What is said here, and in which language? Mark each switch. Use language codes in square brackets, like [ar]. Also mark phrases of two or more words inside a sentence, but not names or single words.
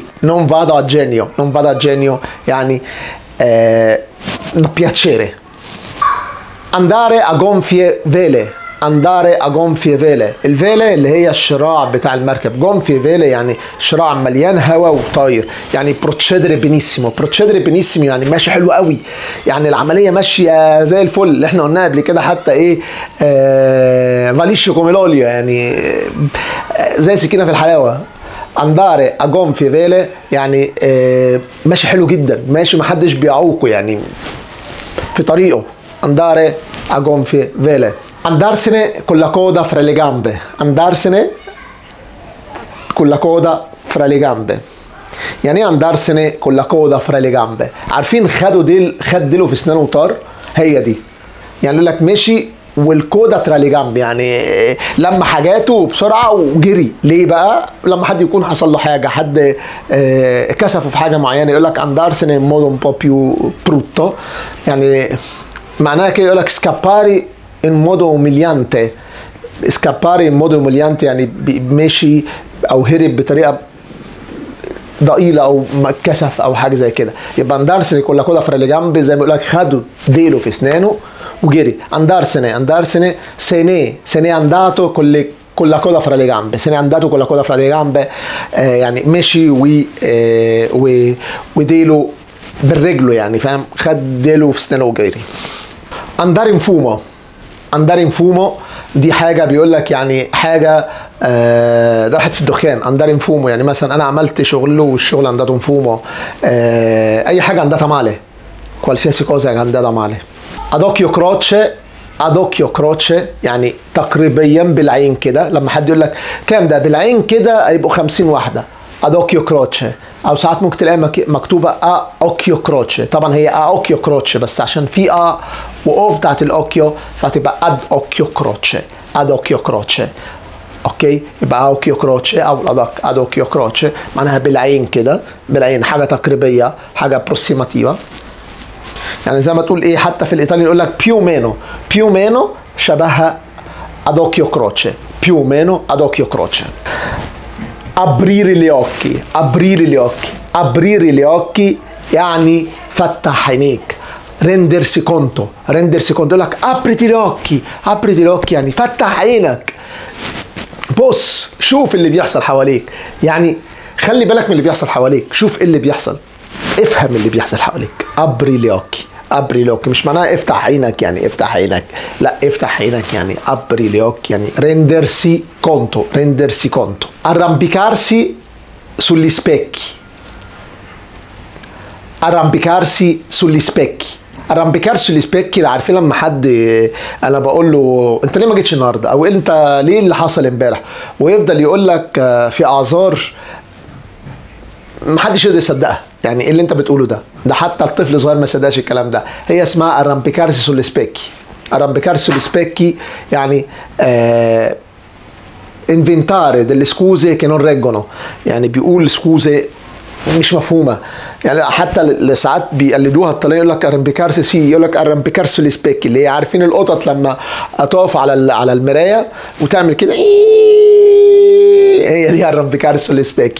[ar] non vado a genio، non vado a genio يعني piacere. [it] andare a gonfie vele، andare a gonfie vele، [ar] الفيله اللي هي الشراع بتاع المركب، [it] gonfie vele [ar] يعني شراع مليان هواء وطاير، يعني [it] procedere benissimo, procedere benissimo [ar] يعني ماشي حلو قوي، يعني العمليه ماشيه زي الفل، اللي احنا قلناها قبل كده حتى ايه [it] va liscio come l'olio [ar] يعني زي سكينه في الحلاوه. [it] andare a gonfie vele [ar] يعني ماشي حلو جدا، ماشي محدش بيعوقه يعني في طريقه. [it] andare a gonfie vele. andarsene con la coda fra le gambe، andarsene con la coda fra le gambe [ar] يعني ايه [it] andarsene con la coda fra le gambe؟ [ar] عارفين خد ديله في اسنانه وطار، هي دي يعني يقول لك مشي [it] e la coda tra le gambe, [ar] يعني لما حاجاته بسرعه وجري. ليه بقى؟ لما حد يكون حصل له حاجه، حد كسفه في حاجه معينه، يقول لك [it] andarsene in modo un po' più brutto، [ar] يعني معناها كده، يقول لك [it] scappare in modo umiliante, scappare in modo umiliante [ar] يعني ماشي او هرب بطريقه ضئيله او كسف او حاجه زي كده. يبقى [it] andarsene con la coda fra le gambe, [ar] زي ما بيقول لك خدوا ديله في اسنانه وجري. [it] andarsene se n'è andato con la coda fra le gambe، se n'è andato con la coda fra le gambe [ar] يعني مشي وديله بالرجله، يعني فاهم، خد ديله في اسنانه وجري. [it] andare in fumo، andare in fumo [ar] دي حاجه بيقول لك يعني حاجه راحت في الدخان. [it] andare in fumo [ar] يعني مثلا انا عملت شغل والشغل [it] andato in fumo، [ar] اي حاجه [it] andata male، qualsiasi cosa è andata male. ad occhio croce، ad occhio croce [ar] يعني تقريبا بالعين كده، لما حد يقول لك كام ده بالعين كده هيبقوا 50 واحده. [it] ad occhio croce، [ar] او ساعات ممكن تلاقي مكتوبه [it] a occhio croce, [ar] طبعا هي [it] a occhio croce [ar] بس عشان في ا واو بتاعت الاوكيو فتبقى [it] ad occhio croce, ad occhio croce. [ar] اوكي، يبقى [it] occhio croce [ar] او الادق [it] ad occhio croce [ar] معناها بالعين كده، بالعين، حاجه تقريبيه، حاجه بروسيماتيفا، يعني زي ما تقول ايه، حتى في الايطالي يقول لك [it] più meno, più meno [ar] شبهها [it] ad occhio croce, più meno ad occhio croce. aprire gli occhi، aprire gli occhi، aprire gli occhi [ar] يعني فتح عينيك. [it] rendersi conto، rendersi conto [ar] يقول لك [it] apriti gli occhi، apriti gli occhi [ar] يعني فتح عينك، بص شوف اللي بيحصل حواليك، يعني خلي بالك من اللي بيحصل حواليك، شوف ايه اللي بيحصل، افهم اللي بيحصل حواليك. [it] apri gli occhi، apri gli occhi [ar] مش معناها افتح عينك يعني افتح عينك، لا افتح عينك يعني [it] apri gli occhi [ar] يعني [it] rendersi conto، rendersi conto. arrampicarsi sugli specchi، arrampicarsi sugli specchi، arrampicarsi sugli specchi. [ar] عارفين لما حد انا بقول له انت ليه ما جيتش النهارده، او انت ليه اللي حصل امبارح، ويفضل يقول لك في اعذار محدش يقدر يصدقها، يعني ايه اللي انت بتقوله ده حتى الطفل الصغير ما يصدقش الكلام ده. هي اسمها [it] arrampicarsi sugli specchi، arrampicarsi sugli specchi يعني inventare delle scuse che non reggono، [ar] يعني بيقول scuse مش مفهومه، يعني حتى ساعات بيقلدوها الطليان، يقول لك [it] arrampicarsi si, [ar] يقول لك [it] arrampicarsi sugli specchi، [ar] اللي هي عارفين القطط لما تقف على المرايه وتعمل كده، هي دي [it] arrampicarsi sugli specchi.